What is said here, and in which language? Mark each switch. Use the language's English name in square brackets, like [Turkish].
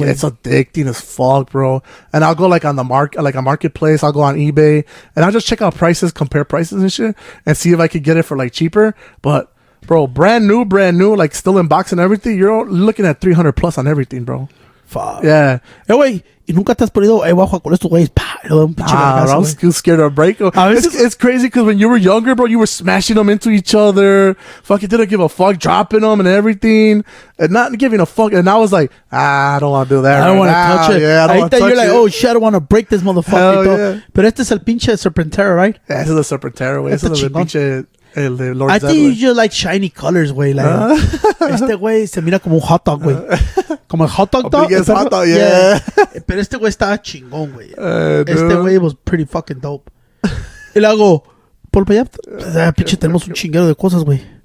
[English] It's addicting as fuck, bro. And I'll go like on the like a marketplace. I'll go on eBay and I'll just check out prices, compare prices and shit, and see if I could get it for like cheaper. But bro, brand new, like still in box and everything. You're looking at 300 plus on everything, bro. Fuck. Yeah. [Spanish] Güey, y nunca te has ponido, voy a jugar con estos güeyes, [English] I was too scared to break them. It's crazy because when you were younger, bro, you were smashing them into each other. Fucking didn't give a fuck, dropping them and everything, and not giving a fuck. And I was like, I don't want to do that. I don't want to touch it. Yeah, I don't want to touch you're like, it. oh shit, I don't want to break this motherfucker. Yeah. [Spanish] But este es el pinche Serpentera, right? Yeah, ese es el Serpentera, güey. Ese es el pinche Lord [English] I think you just like shiny colors, [Spanish] güey. Like, este güey se mira como un hot dog, güey. Como el hot dog dog. [English] Hot dog, yeah. [Spanish] Pero este güey estaba chingón, güey. Este güey [English] was pretty fucking dope. [Spanish] Y le hago, por allá, pinche, tenemos un chinguero de cosas, güey.